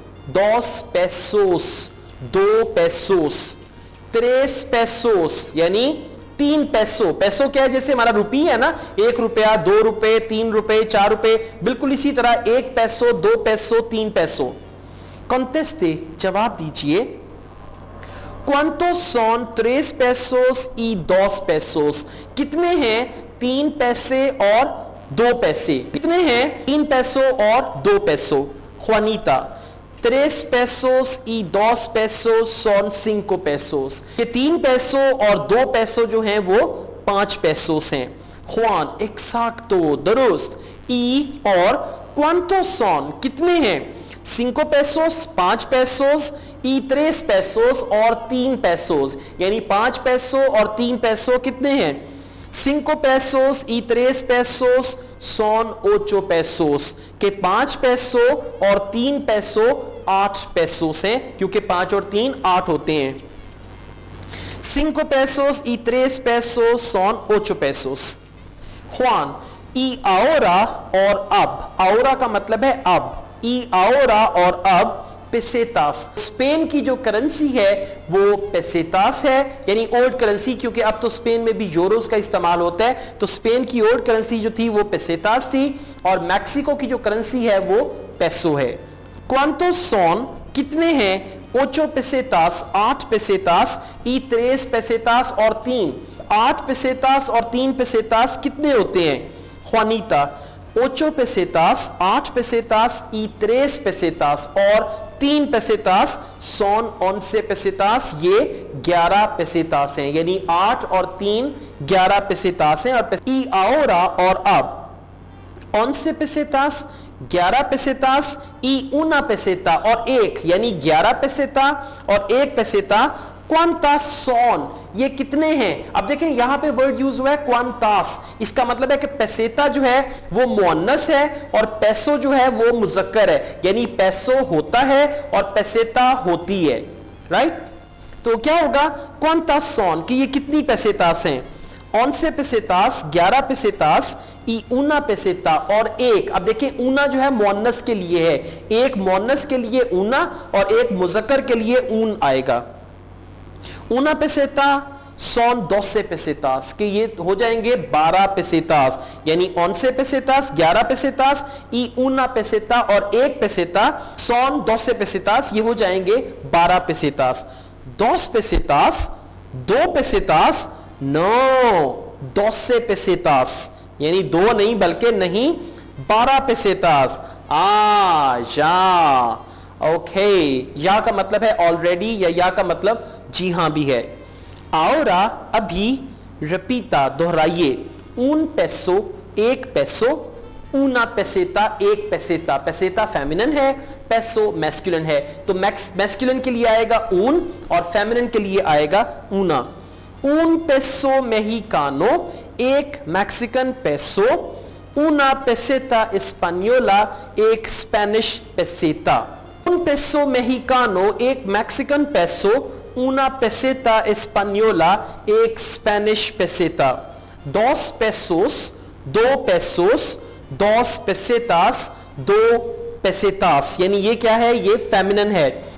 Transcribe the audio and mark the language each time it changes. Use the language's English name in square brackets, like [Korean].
[Hindi] 2 pesos, 2 pesos. 3 pesos यानी 3 peso. Peso क्या है? जैसे हमारा रुपी है ना, 1 रुपया, 2 रुपए, 3 रुपए, 4 रुपए, बिल्कुल इसी तरह 1 पेसो, 2 पेसो, 3 पेसो। कॉन्टेस्टे, जवाब दीजिए। [Spanish] ¿Cuántos son 3 pesos y 2 pesos? [Hindi] कितने हैं 3 पैसे और 2 पैसे? कितने हैं 3 पैसो और 2 पैसो? [Spanish] Juanita, 3 pesos y 2 pesos son 5 pesos. [Hindi] ये 3 पैसो और 2 पैसो जो हैं वो 5 pesos हैं. [Spanish] Juan, exacto, [Hindi] दुरुस्त. [Spanish] Y [Hindi] और [Spanish] ¿cuántos son? [Hindi] कितने हैं [Spanish] 5 pesos, 5 pesos y 3 pesos [Hindi] और [Spanish] 3 pesos. [Hindi] यानी 5 पैसो और 3 पैसो कितने हैं [Spanish] 5 pesos y 3 pesos son 8 pesos. [Hindi] के 5 पैसो और 3 पैसो 8 pesos हैं, क्योंकि 5 और 3 8 होते हैं. [Spanish] 5 pesos y 3 pesos son 8 pesos. Juan, y ahora [Hindi] और अब. ahora का मतलब है अब. [Spanish] y ahora [Hindi] और अब पेसेतास. स्पेन की जो करेंसी है वो पेसेतास है, यानी ओल्ड करेंसी, क्योंकि अब तो स्पेन में भी यूरोस का इस्तेमाल होता है. तो स्पेन की ओल्ड करेंसी जो थी वो पेसेतास थी, और मैक्सिको की जो करेंसी है वो पेसो है. [Spanish] ¿Cuántos son? [Hindi] कितने हैं [Spanish] 8 pesetas, 8 pesetas y 3 pesetas [Hindi] और [Spanish] 3. [Hindi] 8 pesetas और 3 pesetas कितने होते हैं Juanita? [Spanish] 8 pesetas, 8 pesetas y 3 pesetas [Hindi] और [Spanish] 3 pesetas son 11 pesetas. [Hindi] ये 11 pesetas हैं, यानी 8 और 3 11 pesetas हैं. [Spanish] y ahora [Hindi] और अब [Spanish] 11 pesetas, 11 pesetas y una peseta [Hindi] और 1, यानी [Spanish] 11 peseta और 1 peseta. [Hindi] क्वांतास son, ये कितने हैं? अब देखें यहां पे वर्ड यूज हुआ है क्वांतास. इसका मतलब है कि पेसेता जो है वो मुअन्नस है और पैसो जो है वो मुजक्कर है, यानी पैसो होता है और पेसेता होती है. राइट? तो क्या होगा क्वांतास son कि ये कितनी पेसेतास हैं [Spanish] 11 pesetas, 11 pesetas y una peseta [Hindi] और 1. अब देखिए ऊना जो है मुअन्नस के लिए है, एक मुअन्नस के लिए ऊना और एक मुजक्कर के लिए ऊन आएगा. [Spanish] una peseta son 12 pesetas, [Hindi] कि ये हो जाएंगे 12 pesetas, यानी [Spanish] 11 pesetas, 11 pesetas y una peseta [Hindi] और 1 peseta [Spanish] son 12 pesetas, [Hindi] ये हो जाएंगे 12 pesetas. [Spanish] 2 pesetas, 2 pesetas, no, 12 pesetas, [Hindi] यानी 2 नहीं बल्कि नहीं 12 pesetas. या ओके, या का मतलब है ऑलरेडी, या का मतलब जी हां भी है. ahora अभी, repita दोहराइए. [Spanish] un peso 1 peso, una peseta 1 peseta. [Hindi] peseta feminine है, पेसो मैस्कुलिन है, तो मैस्कुलिन के लिए आएगा un और फेमिनिन के लिए आएगा una. [Spanish] un peso mexicano [Hindi] 1 Mexican peso, [Spanish] una peseta española [Hindi] 1 Spanish पेसेता. [Spanish] un peso mexicano [Hindi] 1 Mexican peso, [Spanish] una peseta española [Hindi] 1 Spanish पेसेता. [Spanish] 2 pesos, 2 pesos, 2 pesetas, [Hindi] 2 pesetas, यानी ये क्या है, ये फेमिनिन है.